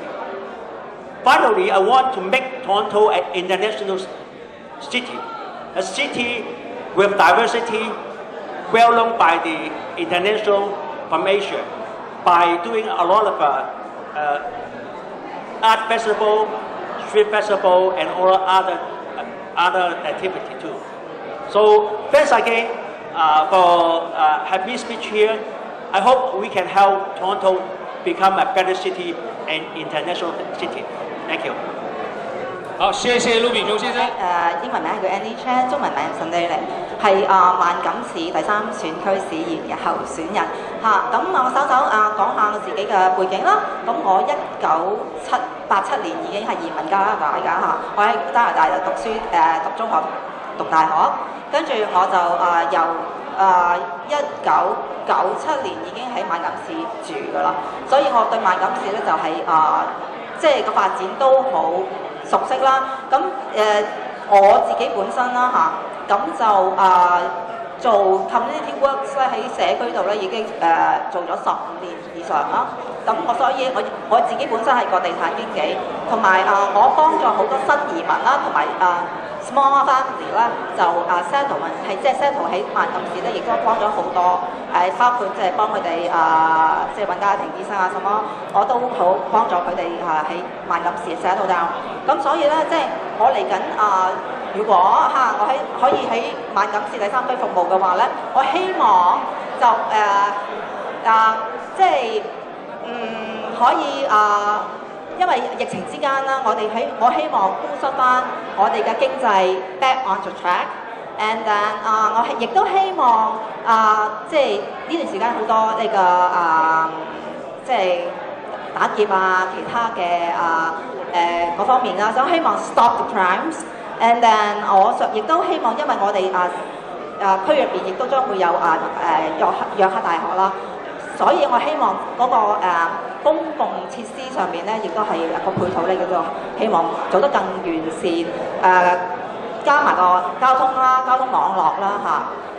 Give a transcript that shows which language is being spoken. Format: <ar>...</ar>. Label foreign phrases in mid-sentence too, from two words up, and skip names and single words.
<en>Finally, I want to make Toronto an international city, a city with diversity, well known by the international from Asia, by doing a lot of art festival, street festival, and all other activity too. So thanks again for having me speech here. I hope we can help Toronto become a better city and international city. Thank you.</en> <yue>好，謝謝陸炳雄先生。英文名係叫 Annie Chen， 中文名陳麗玲，係萬錦市第3選區市議員嘅候選人嚇。咁我稍稍講下我自己嘅背景啦。咁我1987年已經係移民加拿大㗎嚇，我喺加拿大就讀書讀中學、讀大學，跟住我就由1997年已經喺萬錦市住㗎啦，所以我對萬錦市咧就係即係個發展都好熟悉啦。咁我自己本身啦嚇，咁就做</yue> <en>community works</en> <yue>咧喺社區度咧已經做咗15年以上啦。咁所以我自己本身係個地產經紀，同埋我幫助好多新移民啦，同埋</yue> <en>small family</en> <yue>咧就settlement 係即係 settle 喺萬錦市咧，亦都幫咗好多包括即係幫佢哋即係揾家庭醫生什麼，我都好幫助佢哋喺萬錦市</yue> <en>settle down。</en> <yue>咁所以咧，即係我嚟緊如果我可以喺萬錦市第3區服務嘅話咧，我希望就即係可以因為疫情之間啦，我希望boost翻我哋嘅經濟</yue> <en>back on the track，and then</en> <yue>我亦都希望即係呢段時間好多呢個即係打劫其他嘅嗰方面啦，所以希望</yue> <en>stop the crimes，and then</en> <yue>我亦都希望，因為我哋區入邊亦都將會有約克大學啦。所以我希望嗰個公共設施上面咧，亦都係個配套咧，叫做希望做得更完善，加埋個交通啦、交通網絡啦嚇。</yue>